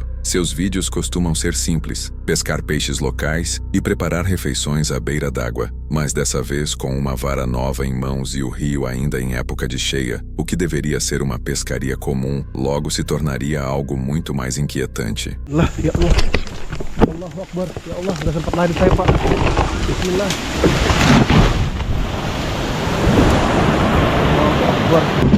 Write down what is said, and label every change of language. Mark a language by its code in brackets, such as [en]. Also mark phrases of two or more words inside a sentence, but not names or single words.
[pt] Seus vídeos costumam ser simples, pescar peixes locais e preparar refeições à beira d'água, mas dessa vez com uma vara nova em mãos e o rio ainda em época de cheia, o que deveria ser uma pescaria comum, logo se tornaria algo muito mais inquietante. [ar] الله أكبر، يا الله, [id] udah sempat lari saya Pak. [ar] بسم الله. الله أكبر.